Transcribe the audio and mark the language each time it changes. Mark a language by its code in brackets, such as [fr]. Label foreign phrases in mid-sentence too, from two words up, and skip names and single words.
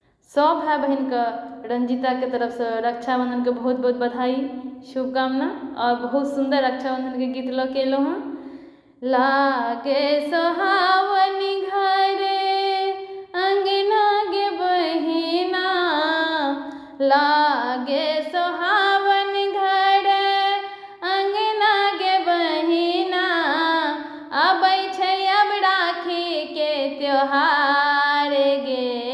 [anp] सब भाई बहन का रंजीता के तरफ से रक्षाबंधन के बहुत बहुत बधाई शुभकामना। और बहुत सुंदर रक्षाबंधन के गीत लो के लो हाँ। लागे सोहावनी घरे अंगना गे बहिना, लागे सोहावन घरे अंगना गे बहिना, अबै छै अब राखी के त्योहार गे।